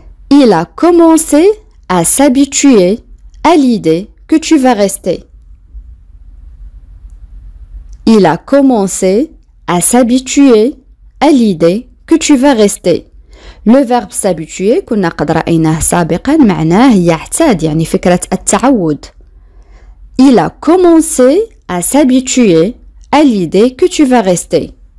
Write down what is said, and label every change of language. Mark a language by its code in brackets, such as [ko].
[fr] Il a commencé à s'habituer à l'idée que tu vas rester. Il a commencé à s'habituer à l'idée que tu vas rester. Le verbe s'habituer [ar] كنا قد رأيناه سابقا معناه يعتاد يعني فكرة التعود. [fr] Il a commencé à s'habituer à l'idée que tu vas rester.